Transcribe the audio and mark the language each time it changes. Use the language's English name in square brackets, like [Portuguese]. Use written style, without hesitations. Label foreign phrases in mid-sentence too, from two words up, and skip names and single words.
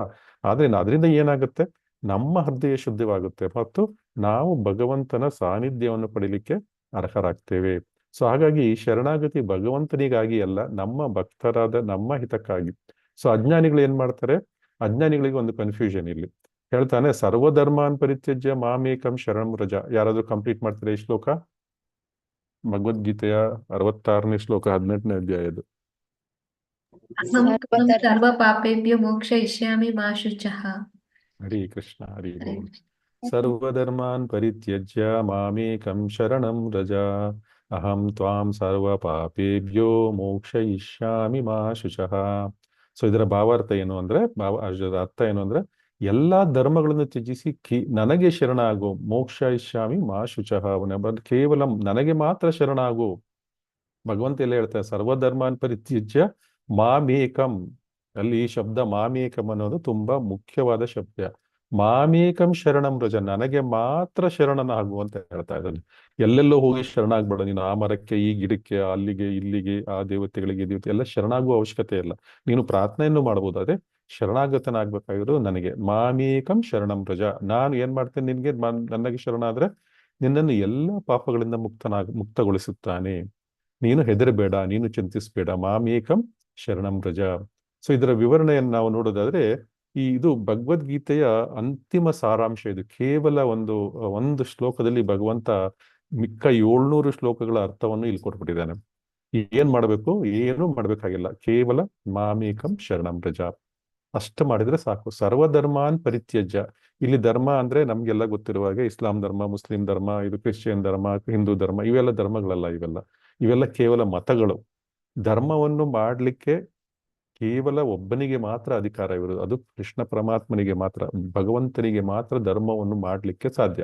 [Kannada] ಆದ್ರೆ ಅದರಿಂದ ಏನಾಗುತ್ತೆ, ನಮ್ಮ ಹೃದಯ ಶುದ್ಧವಾಗುತ್ತೆ ಮತ್ತು ನಾವು ಭಗವಂತನ ಸಾನ್ನಿಧ್ಯವನ್ನು ಪಡಿಲಿಕ್ಕೆ ಅರ್ಹರಾಗ್ತೇವೆ. ಸೊ ಹಾಗಾಗಿ ಶರಣಾಗತಿ ಭಗವಂತನಿಗಾಗಿ ಅಲ್ಲ, ನಮ್ಮ ಭಕ್ತರಾದ ನಮ್ಮ ಹಿತಕ್ಕಾಗಿ. ಸೊ ಅಜ್ಞಾನಿಗಳು ಏನ್ ಮಾಡ್ತಾರೆ, ಅಜ್ಞಾನಿಗಳಿಗೆ ಒಂದು ಕನ್ಫ್ಯೂಷನ್ ಇಲ್ಲಿ. ಹೇಳ್ತಾನೆ, [Sanskrit] ಸರ್ವಧರ್ಮಾನ್ ಪರಿತ್ಯಜ್ಯ ಮಾಮೇಕಂ ಶರಣಂ ವ್ರಜ. [Kannada] ಯಾರಾದ್ರೂ ಕಂಪ್ಲೀಟ್ ಮಾಡ್ತಾರೆ ಈ ಶ್ಲೋಕ? ಭಗವದ್ಗೀತೆಯ 66ನೇ ಶ್ಲೋಕ, 18ನೇ ಅಧ್ಯಾಯದು. [Sanskrit] ಸರ್ವ ಪಾಪೇಭ್ಯೋ ಮೋಕ್ಷಯಿಷ್ಯಾಮಿ ಮಾ ಶುಚಃ. [Kannada] ಹರಿ ಕೃಷ್ಣ, ಹರಿ ಬೋಲ್. [Sanskrit] ಸರ್ವಧರ್ಮಾನ್ ಪರಿತ್ಯಜ್ಯ ಮಾಮೇಕಂ ಶರಣಂ ವ್ರಜ, ಅಹಂ ತ್ವಾಂ ಸರ್ವ ಪಾಪೇಭ್ಯೋ ಮೋಕ್ಷಯಿಷ್ಯಾಮಿ ಮಾ ಶುಚಃ. [Kannada] ಸೊ ಇದರ ಭಾವಾರ್ಥ ಏನು ಅಂದ್ರೆ, ಅರ್ಥ ಏನು ಅಂದ್ರೆ, ಎಲ್ಲಾ ಧರ್ಮಗಳನ್ನು ತ್ಯಜಿಸಿ ನನಗೆ ಶರಣಾಗು. [Sanskrit] ಮೋಕ್ಷಯಿಷ್ಯಾಮಿ ಮಾ ಶುಚಃ. [Kannada] ಕೇವಲ ನನಗೆ ಮಾತ್ರ ಶರಣಾಗು. ಭಗವಂತ ಎಲ್ಲ ಹೇಳ್ತಾರೆ, [Sanskrit] ಸರ್ವಧರ್ಮಾನ್ ಪರಿತ್ಯಜ್ಯ ಮಾಮೇಕಂ. [Kannada] ಅಲ್ಲಿ ಈ ಶಬ್ದ ಮಾಮೇಕಂ ಅನ್ನೋದು ತುಂಬಾ ಮುಖ್ಯವಾದ ಶಬ್ದ. [Sanskrit] ಮಾಮೇಕಂ ಶರಣಂ ವ್ರಜ, [Kannada] ನನಗೆ ಮಾತ್ರ ಶರಣನಾಗು ಅಂತ ಹೇಳ್ತಾ ಇದ್ದಾನೆ. ಎಲ್ಲೆಲ್ಲೋ ಹೋಗಿ ಶರಣಾಗ್ಬೇಡ ನೀನು. ಆ ಮರಕ್ಕೆ, ಈ ಗಿಡಕ್ಕೆ, ಅಲ್ಲಿಗೆ ಇಲ್ಲಿಗೆ, ಆ ದೇವತೆಗಳಿಗೆ ಎಲ್ಲ ಶರಣಾಗುವ ಅವಶ್ಯಕತೆ ಇಲ್ಲ. ನೀನು ಪ್ರಾರ್ಥನೆಯನ್ನು ಮಾಡಬಹುದು, ಅದೇ ಶರಣಾಗತನಾಗ್ಬೇಕಾಗಿರೋದು ನನಗೆ. [Sanskrit] ಮಾಮೇಕಂ ಶರಣಂ ವ್ರಜ. [Kannada] ನಾನು ಏನ್ ಮಾಡ್ತೇನೆ, ನನಗೆ ಶರಣಾದ್ರೆ ನಿನ್ನನ್ನು ಎಲ್ಲ ಪಾಪಗಳಿಂದ ಮುಕ್ತಗೊಳಿಸುತ್ತಾನೆ. ನೀನು ಹೆದರಬೇಡ, ನೀನು ಚಿಂತಿಸಬೇಡ. [Sanskrit] ಮಾಮೇಕಂ ಶರಣಂ ವ್ರಜ. [Kannada] ಸೊ ಇದರ ವಿವರಣೆಯನ್ನು ನಾವು ನೋಡೋದಾದ್ರೆ, ಇದು ಭಗವದ್ಗೀತೆಯ ಅಂತಿಮ ಸಾರಾಂಶ. ಇದು ಕೇವಲ ಒಂದು ಶ್ಲೋಕದಲ್ಲಿ ಭಗವಂತ ಮಿಕ್ಕ 700 ಶ್ಲೋಕಗಳ ಅರ್ಥವನ್ನು ಇಲ್ಲಿ ಕೊಟ್ಬಿಟ್ಟಿದ್ದಾನೆ. ಏನ್ ಮಾಡ್ಬೇಕು, ಏನು ಮಾಡ್ಬೇಕಾಗಿಲ್ಲ, ಕೇವಲ [Sanskrit] ಮಾಮೇಕಂ ಶರಣಂ ವ್ರಜ [Kannada] ಅಷ್ಟ ಮಾಡಿದ್ರೆ ಸಾಕು. [Sanskrit] ಸರ್ವಧರ್ಮಾನ್ ಪರಿತ್ಯಜ್ಯ. [Kannada] ಇಲ್ಲಿ ಧರ್ಮ ಅಂದ್ರೆ ನಮ್ಗೆಲ್ಲ ಗೊತ್ತಿರುವ ಹಾಗೆ ಇಸ್ಲಾಂ ಧರ್ಮ, ಮುಸ್ಲಿಂ ಧರ್ಮ, ಇದು ಕ್ರಿಶ್ಚಿಯನ್ ಧರ್ಮ, ಹಿಂದೂ ಧರ್ಮ, ಇವೆಲ್ಲ ಧರ್ಮಗಳಲ್ಲ. ಇವೆಲ್ಲ ಕೇವಲ ಮತಗಳು. ಧರ್ಮವನ್ನು ಮಾಡ್ಲಿಕ್ಕೆ ಕೇವಲ ಒಬ್ಬನಿಗೆ ಮಾತ್ರ ಅಧಿಕಾರ ಇರುವುದು, ಅದು ಕೃಷ್ಣ ಪರಮಾತ್ಮನಿಗೆ ಮಾತ್ರ, ಭಗವಂತನಿಗೆ ಮಾತ್ರ ಧರ್ಮವನ್ನು ಮಾಡಲಿಕ್ಕೆ ಸಾಧ್ಯ.